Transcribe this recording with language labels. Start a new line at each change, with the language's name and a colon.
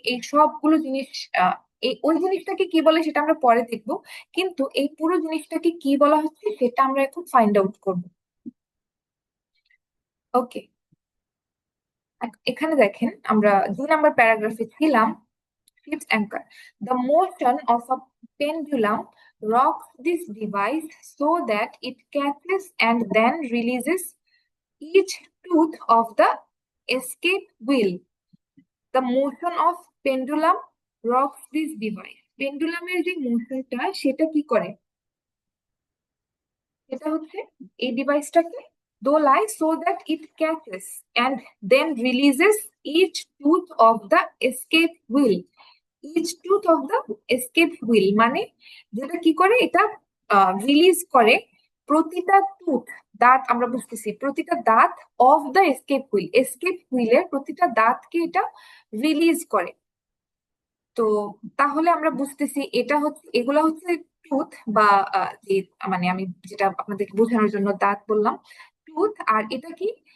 Bangla: এই সবগুলো জিনিস এই ওই জিনিসটাকে কি বলে সেটা আমরা পরে দেখবো, কিন্তু এই পুরো জিনিসটাকে কি বলা হচ্ছে সেটা আমরা এখন ফাইন্ড আউট করবো। ওকে, এখানে দেখেন আমরা 2 নাম্বার প্যারাগ্রাফে ছিলাম।
English: Ship's anchor. The motion of a pendulum rocks this device so that it catches and then releases each tooth of the escape wheel. The motion of pendulum rocks this device.
Bangla: পেন্ডুলামের যে মোশনটা সেটা কি করে? সেটা হচ্ছে এই ডিভাইসটাকে দোলায়
English: so that it catches and then releases each tooth of the escape wheel.
Bangla: Each tooth of the escape wheel মানে যেটা কি করে, এটা রিলিজ করে প্রতিটা টুথ, দাঁত আমরা বুঝতেছি, প্রতিটা দাঁত অফ দ্য এসকেপ হুইলের প্রতিটা দাঁতকে এটা রিলিজ করে। তো তাহলে আমরা বুঝতেছি এটা হচ্ছে, এগুলা হচ্ছে টুথ বা যে মানে আমি যেটা আপনাদেরকে বোঝানোর জন্য দাঁত বললাম, টুথ। আর এটা কি?